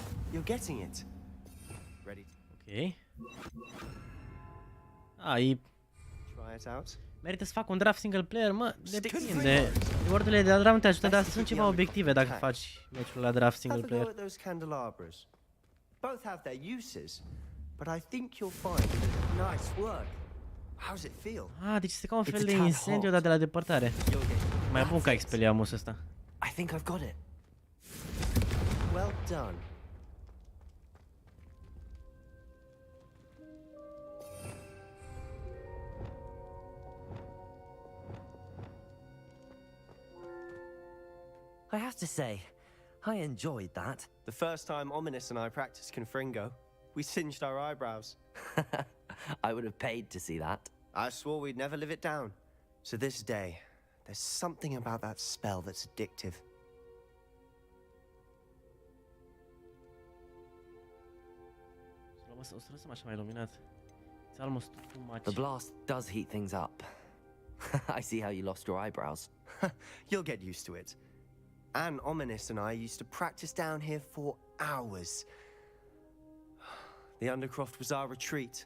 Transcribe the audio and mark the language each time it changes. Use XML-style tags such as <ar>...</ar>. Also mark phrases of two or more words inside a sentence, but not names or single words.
<en>You're getting it. Ready Ok. E... try it out?</en> <ro>Merită să fac un</ro> <en>draft single player,</en> <ro>mă, depinde. Reward-urile de la draft te ajută, dar sunt ceva obiective dacă faci meciul la</ro> <en>draft single Have a go player. at those candelabras. Both have their uses, but I think you'll find nice work. How's it feel?</en> <ro>Deci este ca un fel de incendiu, dar de la depărtare. Mai bun ca Expelliarmus ăsta.</ro> <en>I think I've got it. Well done. I have to say, I enjoyed that. The first time Ominous and I practiced Confringo, we singed our eyebrows. I would have paid to see that. I swore we'd never live it down. To this day, there's something about that spell that's addictive.</en> <ro>O să lăsăm așa mai iluminat.</ro> <en>It's almost too much. The blast does heat things up. I see how you lost your eyebrows. You'll get used to it. Anne, Ominous and I used to practice down here for hours. The Undercroft was our retreat.</en>